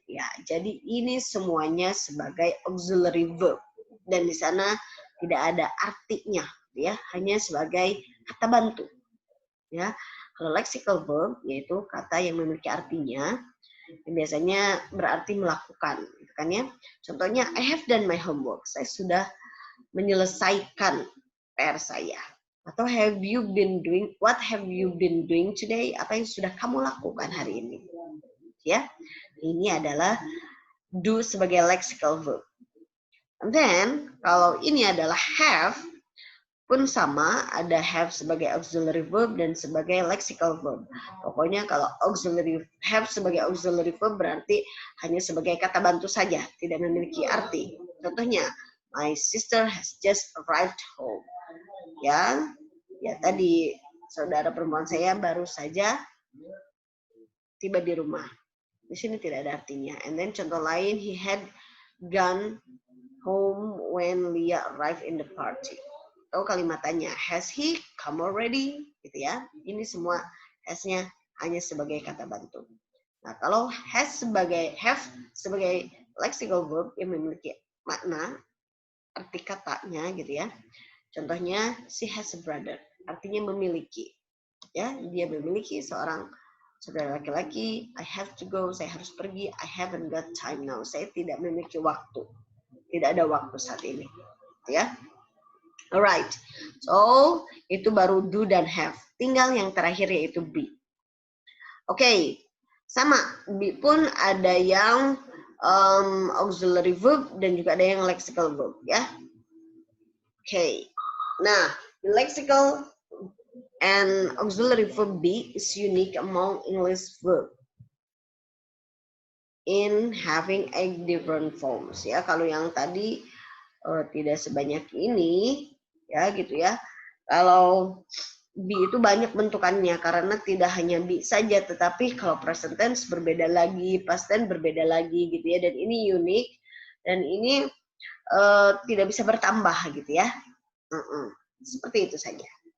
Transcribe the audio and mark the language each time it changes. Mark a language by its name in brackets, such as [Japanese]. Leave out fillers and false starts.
[Indonesian] Ya, jadi ini semuanya sebagai auxiliary verb. Dan di sana tidak ada artinya, ya, hanya sebagai kata bantu. Ya, kalau lexical verb yaitu kata yang memiliki artinya, yang biasanya berarti melakukan, gitu kan ya. Contohnya, [English] I have done my homework. [Indonesian] Saya sudah menyelesaikan PR saya. [English] Atau have you been doing, what have you been doing today? [Indonesian] Apa yang sudah kamu lakukan hari ini? Ya, ini adalah do sebagai lexical verb. [English] And then, [Indonesian] kalau ini adalah have, pun sama, ada have sebagai auxiliary verb dan sebagai lexical verb. Pokoknya kalau auxiliary have sebagai auxiliary verb berarti hanya sebagai kata bantu saja, tidak memiliki arti. [English] Contohnya, my sister has just arrived home. [Indonesian] Ya tadi saudara perempuan saya baru saja tiba di rumah. Di sini tidak ada artinya. [English] And then [Indonesian] contoh lain, [English] he had gone home when Leah arrived in the party. [Indonesian] Atau kalimat tanya, [English] has he come already? [Indonesian] Gitu ya. Ini semua has-nya hanya sebagai kata bantu. Nah, kalau have sebagai lexical verb yang memiliki makna arti katanya gitu ya. Contohnya [English] she has a brother, [Indonesian] artinya memiliki. Ya, dia memiliki seorang saudara laki-laki. [English] I have to go, [Indonesian] saya harus pergi. [English] I haven't got time now, [Indonesian] saya tidak memiliki waktu. Tidak ada waktu saat ini. Ya. Alright. So, itu baru do dan have. Tinggal yang terakhir yaitu be. Oke. Sama, be pun ada yang auxiliary verb dan juga ada yang lexical verb ya. Oke. [English] Nah, lexical and auxiliary verb be is unique among English verb in having a different forms ya. [Indonesian] Kalau yang tadi tidak sebanyak ini ya gitu ya. Kalau be itu banyak bentukannya karena tidak hanya be saja, tetapi kalau present tense berbeda lagi, past tense berbeda lagi gitu ya. Dan ini unik dan ini tidak bisa bertambah gitu ya. Seperti itu saja.